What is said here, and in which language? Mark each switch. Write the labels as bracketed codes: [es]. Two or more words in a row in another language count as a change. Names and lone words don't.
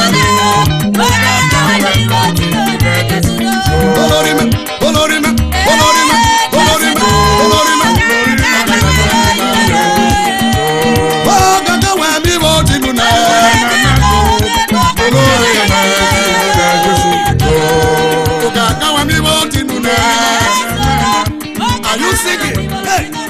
[yo] Olorima, olorima, olorima, olorima, olorima. Ogaga wa mi wo tinu nanare. Ogaga wa mi wo tinu nanare. [en] Are you singing? Hey.